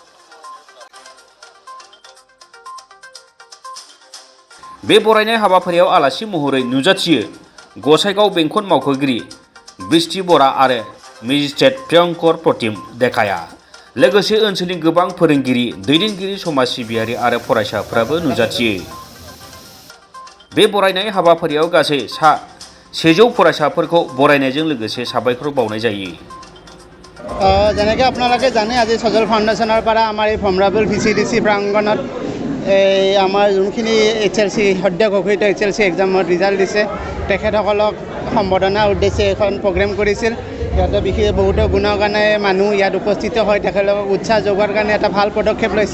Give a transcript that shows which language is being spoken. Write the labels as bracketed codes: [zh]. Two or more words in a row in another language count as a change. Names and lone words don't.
[brx] बे बरायनाय हाबाफारियाव आलासि महरै नुजाथियो गसाइगाव बेंखन मावख'गिरि बृष्टि बरा आरो मेजिस्ट्रेट प्रियंकर प्रतिम देखाया। लोगोसे ओनसोलनि गोबां फोरोंगिरि, दैदेनगिरि, समाज सिबियारि आरो फरायसाफोराबो नुजाथियो। बे बरायनाय हाबाफारियाव गासै सा 100 फरायसाफोरखौ बरायनायजों लोगोसे साबायखर बावनाय जायो। [as] যেনেকৈ আপোনালোকে জানে আজি সজল ফাউণ্ডেশ্যনৰ পৰা আমাৰ এই বমব্ৰাবিল পিচিডিচি প্ৰাংগণত আমাৰ যোনখিনি HLC সদ্য ঘোষিত HLC [en] exam result [as] দিছে তেখেতসকলক সম্বৰ্ধনা উদ্দেশ্যে এখন প্ৰগ্ৰেম কৰিছিল। ইয়াতে বিশেষ বহুতো গুণগানে মানুহ ইয়াত উপস্থিত হয় তেখেতলোকক উৎসাহ যোগোৱাৰ কাৰণে এটা ভাল পদক্ষেপ লৈছে।